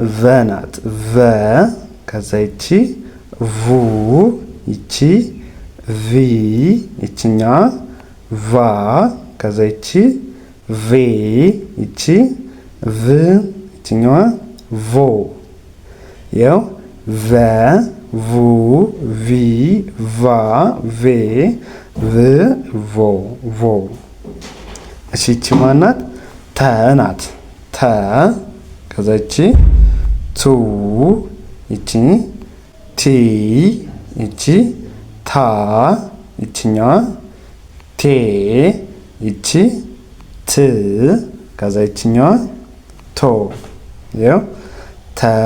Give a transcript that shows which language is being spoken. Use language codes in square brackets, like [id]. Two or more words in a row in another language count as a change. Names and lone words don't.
[am] ቨ ናት። ቨ ከዛ ይቺ ቡ፣ ይቺ ቪ ይችኛዋ ቫ ከዛ ይቺ ቬ ይቺ ቭ ይችኛዋ ቮ ያው ቨ vu vi va ve v vo vo እሺ እቺ ማናት ተ ናት ተ ከዛ እቺ ቱ እቺ ቲ እቺ ታ እቺኛዋ ቴ እቺ ት ከዛ እቺኛዋ ቶ ያው ተ